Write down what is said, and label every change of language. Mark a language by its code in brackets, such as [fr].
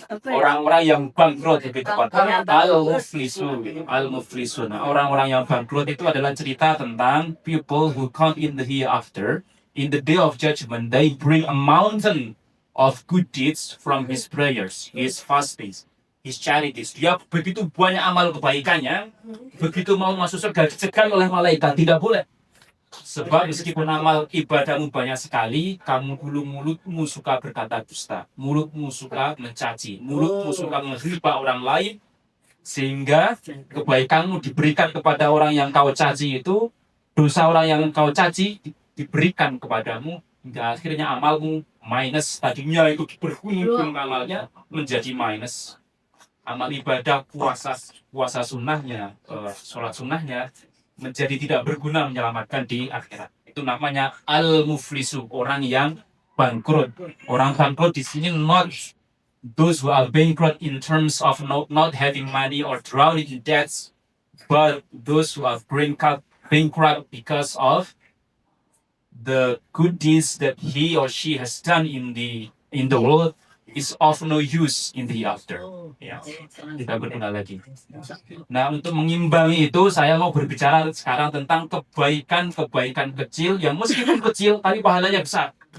[id] Orang-orang yang bangkrut lebih tepatnya al-muflisun. Nah, orang-orang yang bangkrut itu adalah cerita tentang [en] people who come in the hereafter. In the day of judgment, they bring a mountain of good deeds from his prayers, his fastings, his charities. [id] Dia begitu banyak amal kebaikannya, begitu mau masuk surga dicegat oleh malaikat, tidak boleh. Sebab meskipun amal ibadahmu banyak sekali, kamu dulu mulutmu suka berkata dusta, mulutmu suka mencaci, mulutmu suka menghina orang lain, sehingga kebaikanmu diberikan kepada orang yang kau caci itu, dosa orang yang kau caci diberikan kepadamu, hingga akhirnya amalmu minus. Tadinya itu bergunung amalnya menjadi minus. Amal ibadah puasa sunnahnya, sholat sunnahnya menjadi tidak berguna menyelamatkan di akhirat. Itu namanya al-muflisu, orang yang bangkrut. Orang bangkrut di sini [en] not those who are bankrupt in terms of not having money or drowning in debts, but those who are bankrupt because of the good deeds that he or she has done in the world is of no use in the hereafter. [id] Ya, tidak berguna lagi. Nah, untuk mengimbangi itu, saya mau berbicara sekarang tentang kebaikan kecil yang meskipun kecil tapi pahalanya besar.